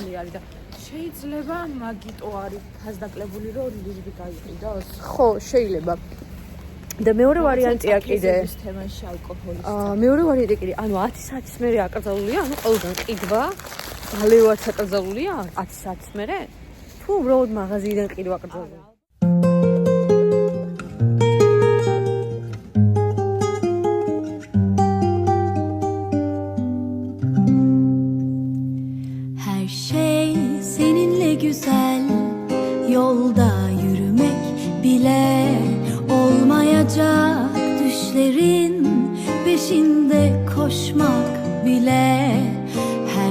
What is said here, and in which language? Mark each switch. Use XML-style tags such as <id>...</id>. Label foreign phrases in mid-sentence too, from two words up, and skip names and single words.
<ka>შეიძლება მაგიტო არის ფასდაკლებული რომ ლუდი გაიყიდოს. ხო, შეიძლება. და მეორე ვარიანტია კიდე. თემაში ალკოჰოლის. მეორე ვარიანტი კიდე, ანუ 10 საათის მერე აკრძალულია, ანუ ყველგან ყიდვა. ალევაც აკრძალულია 10 საათის მერე? თუ უბრალოდ მაღაზიიდან ყიდვა აკრძალულია?</ka> <tr>Güzel yolda yürümek bile olmayacak, düşlerin peşinde koşmak bile, her</tr>